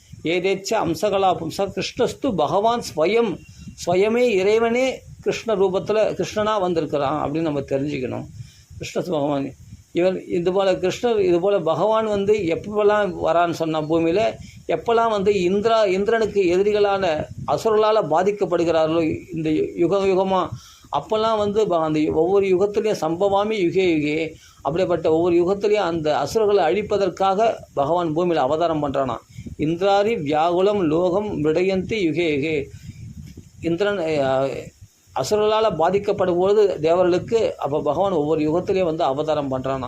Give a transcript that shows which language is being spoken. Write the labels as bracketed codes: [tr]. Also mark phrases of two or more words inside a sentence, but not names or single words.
[sa] एतेच अंशकला पुंसः कृष्णस्तु भगवान् स्वयम् [ta] சுயமே இறைவனே கிருஷ்ண ரூபத்தில் கிருஷ்ணனாக வந்திருக்கிறான் அப்படின்னு நம்ம தெரிஞ்சுக்கணும். கிருஷ்ண பகவான் இவர் இதுபோல் பகவான் வந்து எப்போல்லாம் வரான்னு சொன்னால் பூமியில் எப்போல்லாம் வந்து இந்திரனுக்கு எதிரிகளான அசுரர்களால் பாதிக்கப்படுகிறார்களோ இந்த யுகமாக அப்போல்லாம் வந்து அந்த ஒவ்வொரு யுகத்துலேயும் [sa] सम्भवामि युगे युगे [ta] அப்படிப்பட்ட ஒவ்வொரு யுகத்துலேயும் அந்த அசுரர்களை அழிப்பதற்காக பகவான் பூமியில் அவதாரம் பண்ணுறானா. [sa] इन्द्रारि व्याकुलं लोकं मृडयन्ति युगे युगे. [ta] இந்திரன் அசுரர்களால் பாதிக்கப்படும் பொழுது தேவர்களுக்கு அப்போ பகவான் ஒவ்வொரு யுகத்திலையும் வந்து அவதாரம் பண்ணுறானா.